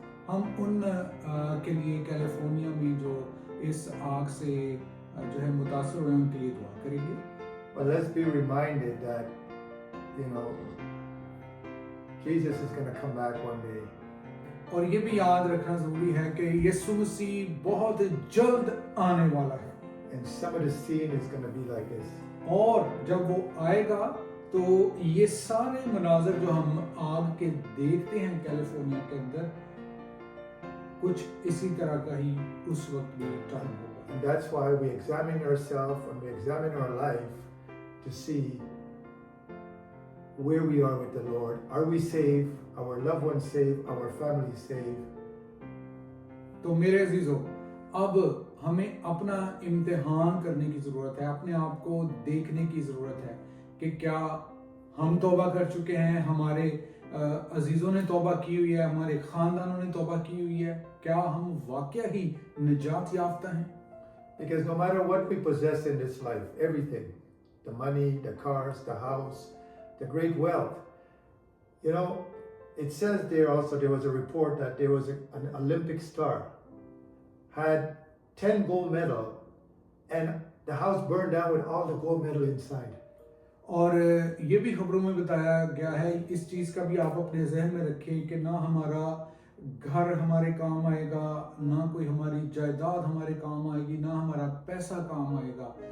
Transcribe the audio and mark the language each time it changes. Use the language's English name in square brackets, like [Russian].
[Hindi] हम उन के लिए कैलिफोर्निया में जो इस आग से जो है मुतासर हुए उनके लिए दुआ करेंगे। [English] But let's be reminded that, Jesus is going to come back one day. [Hindi] और ये भी याद रखना जरूरी है कि यीशु मसीह बहुत जल्द आने वाला है। [English] And some of the scene is going to be like this. [Hindi] और जब वो आएगा तो ये सारे मनाजर जो हम आग के देखते हैं कैलिफोर्निया के अंदर, कुछ इसी तरह का ही उस वक्त भी टर्न होगा। [English] And that's why we examine ourselves and we examine our life to see where we are with the Lord. Are we saved? Our loved ones saved? Our family saved? [Hindi] तो मेरे अजीजों, अब हमें अपना इम्तिहान करने की जरूरत है, अपने आप को देखने की जरूरत है कि क्या हम तौबा कर चुके हैं, हमारे अजीजों ने तौबा की हुई है, हमारे खानदानों ने तौबा की हुई है, क्या हम वाकया ही निजात याफ्ता हैं? [English] Because no matter what we possess in this life, everything, the money, the cars, the house, the great wealth, it says there also, there was a report that there was an Olympic star, had 10 gold medal, and the house burned down with all the gold medal inside. [Hindi] और ये भी खबरों में बताया गया है, इस चीज़ का भी आप अपने जहन में रखें कि ना हमारा घर हमारे काम आएगा, ना कोई हमारी जायदाद हमारे काम आएगी, ना हमारा पैसा काम आएगा।